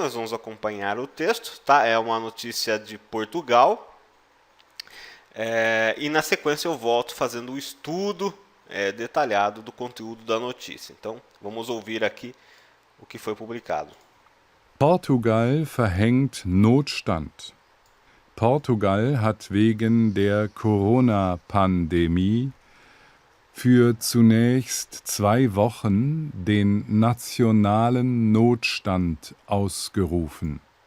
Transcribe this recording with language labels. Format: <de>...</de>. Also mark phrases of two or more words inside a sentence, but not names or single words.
<pt>Nós vamos acompanhar o texto, tá? É uma notícia de Portugal. E na sequência eu volto fazendo o estudo detalhado do conteúdo da notícia. Então, vamos ouvir aqui o que foi publicado.</pt> <de>Portugal verhängt Notstand. Portugal hat wegen der Corona-Pandemie für zunächst 2 Wochen den nationalen Notstand ausgerufen.</de>